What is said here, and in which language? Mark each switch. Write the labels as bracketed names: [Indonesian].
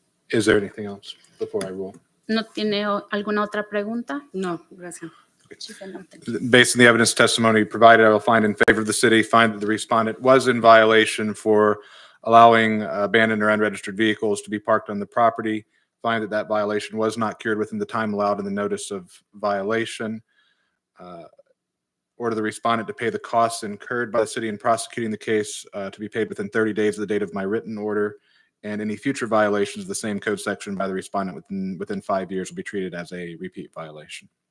[English] Is there anything else before I rule? [Spanish] ¿No tiene alguna otra pregunta? No, gracias. [English] She said nothing. Based on the evidence testimony provided, I will find in favor of the city, find that the respondent was in violation for allowing abandoned or unregistered vehicles to be parked on the property, find that that violation was not cured within the time allowed in the notice of violation, order the respondent to pay the costs incurred by the city in prosecuting the case to be paid within 30 days of the date of my written order, and any future violations of the same code section by the respondent within 5 years will be treated as a repeat violation.